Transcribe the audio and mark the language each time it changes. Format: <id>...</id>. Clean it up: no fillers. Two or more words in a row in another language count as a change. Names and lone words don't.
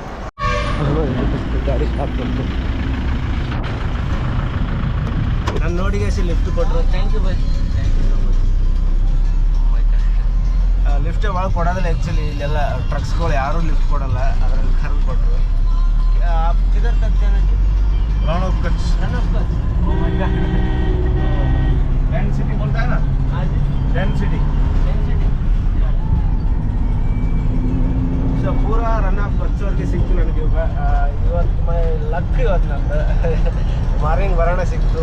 <kn>ಗಾಡಿ ಸ್ಟಾಪ್ ಕೊಟ್ಟು ನಾನು ನೋಡಿಗೆ ಲಿಫ್ಟ್ ಕೊಟ್ಟರು.</kn> <en>thank you bye.</en> <kn>ಲಿಫ್ಟೇ ಭಾಳ ಕೊಡೋದಿಲ್ಲ ಆ್ಯಕ್ಚುಲಿ. ಇಲ್ಲೆಲ್ಲ ಟ್ರಕ್ಸ್ಗಳು ಯಾರೂ ಲಿಫ್ಟ್ ಕೊಡೋಲ್ಲ, ಅದರಲ್ಲಿ ಕರೆದು ಕೊಟ್ಟರು.</kn> <hi>किधर तक जाना जी? रन ऑफ कच्छ।</hi> <en>Oh my God.</en> <hi>टेंट सिटी बोलता है ना? हाँ जी, टेंट सिटी।</hi> <kn>ಸೊ ಪೂರಾ ರನ್ ಆಫ್ ಕಚ್ವರೆಗೆ ಸಿಕ್ತು ನನಗೆ. ಇವತ್ತು ಲಕ್ ಇವತ್ತು ನಂದು ಮಾರ್ನಿಂಗ್ ಬರೋಣ ಸಿಕ್ತು.</kn>